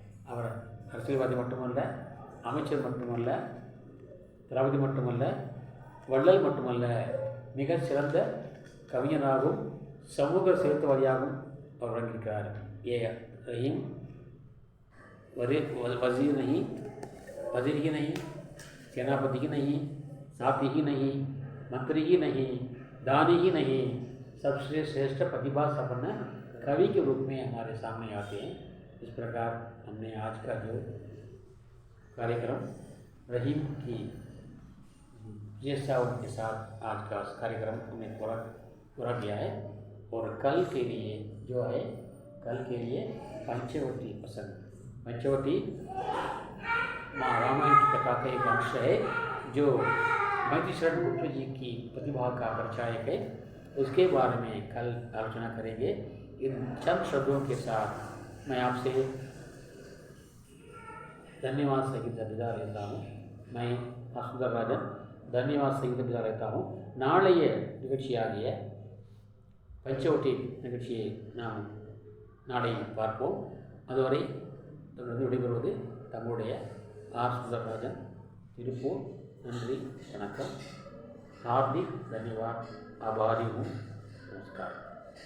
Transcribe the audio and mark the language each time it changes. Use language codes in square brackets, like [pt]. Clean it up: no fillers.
[ta] அவர் அரசியல்வாதி மட்டுமல்ல, அமைச்சர் மட்டுமல்ல, தளபதி மட்டுமல்ல, வள்ளல் மட்டுமல்ல, மிக சிறந்த கவிஞராகவும் சமூக சேர்த்தவாதியாகவும் அவர் வழங்கியிருக்கிறார். [hi] ये रहीम वजीर नहीं, वजीर ही नहीं, सेनापति ही नहीं, साथी ही नहीं, मंत्री ही नहीं, दानी ही नहीं, सबसे श्रेष्ठ प्रतिभा संपन्न कवि के रूप में हमारे सामने आते हैं। इस प्रकार हमने आज का जो कार्यक्रम रहीम की विशेषताओं के साथ आज का कार्यक्रम हमने पूरा किया है। और कल के लिए जो है, कल के लिए पंचवटी पसंद, पंचवटी रामायण की कथा का एक अंश है जो महर्षि शरण गुप्त जी की प्रतिभा का परिचायक है। उसके बारे में कल आलोचना करेंगे। इन चंद शब्दों के साथ मैं आपसे धन्यवाद सहित विदा लेता हूँ। मैं सुंदरराजन धन्यवाद सहित विदा लेता हूँ. [ta] நாளைய நிகழ்ச்சியாகிய பஞ்சவட்டி நிகழ்ச்சியை நாம் நாளை பார்ப்போம். அதுவரை விடைபெறுவது தங்களுடைய ஆர் சுந்தரராஜன், திருப்பூர். नंदी वनकम, [hi] हार्दिक धन्यवाद, आभारी हूँ. नमस्कार.